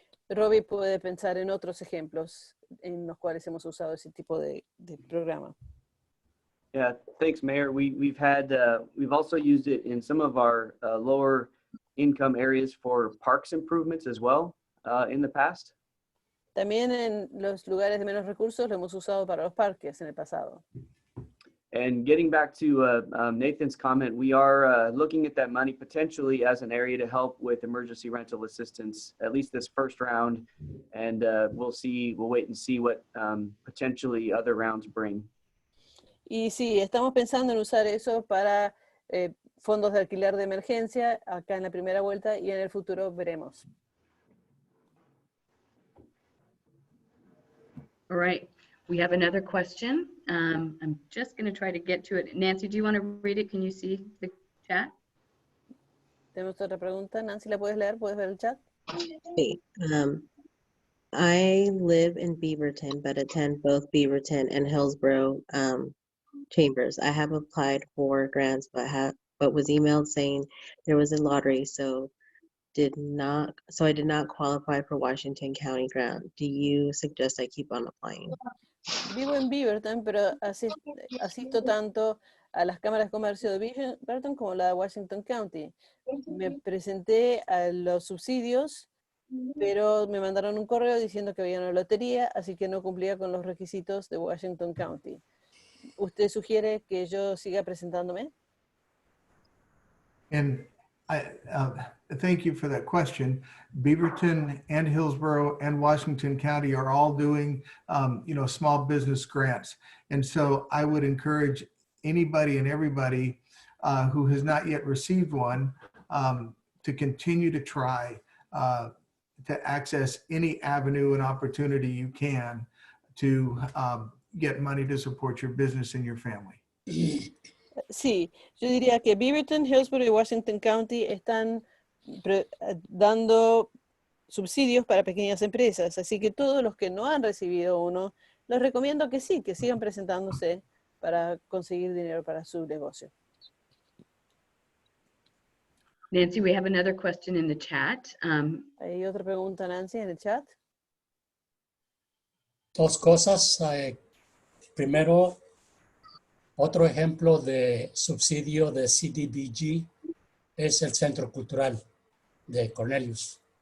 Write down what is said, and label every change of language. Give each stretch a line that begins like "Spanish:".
Spanish: Robbie puede pensar en otros ejemplos en los cuales hemos usado ese tipo de programa.
English: Yeah, thanks, Mayor. We've also used it in some of our lower income areas for parks improvements as well in the past.
Spanish: También en los lugares de menos recursos lo hemos usado para los parques en el pasado.
English: And getting back to Nathan's comment, we are looking at that money potentially as an area to help with emergency rental assistance, at least this first round. And we'll wait and see what potentially other rounds bring.
Spanish: Y sí, estamos pensando en usar eso para fondos de alquiler de emergencia acá en la primera vuelta y en el futuro veremos.
English: All right, we have another question. I'm just going to try to get to it. Nancy, do you want to read it? Can you see the chat?
Spanish: Tenemos otra pregunta. Nancy, ¿la puedes leer? ¿Puedes ver el chat? Sí.
English: I live in Beaverton, but attend both Beaverton and Hillsboro chambers. I have applied for grants, but was emailed saying there was a lottery, so I did not qualify for Washington County grant. Do you suggest I keep on applying?
Spanish: Vivo en Beaverton, pero asisto tanto a las cámaras de comercio de Beaverton como la de Washington County. Me presenté a los subsidios, pero me mandaron un correo diciendo que había una lotería, así que no cumplía con los requisitos de Washington County. ¿Usted sugiere que yo siga presentándome?
English: And I thank you for that question. Beaverton and Hillsboro and Washington County are all doing, small business grants. And so I would encourage anybody and everybody who has not yet received one to continue to try to access any avenue and opportunity you can to get money to support your business and your family.
Spanish: Sí, yo diría que Beaverton, Hillsboro y Washington County están dando subsidios para pequeñas empresas, así que todos los que no han recibido uno, les recomiendo que sí, que sigan presentándose para conseguir dinero para su negocio.
English: Nancy, we have another question in the chat.
Spanish: ¿Hay otra pregunta, Nancy, en el chat? Dos cosas. Primero, otro ejemplo de subsidio de CDBG es el Centro Cultural de Cornelius.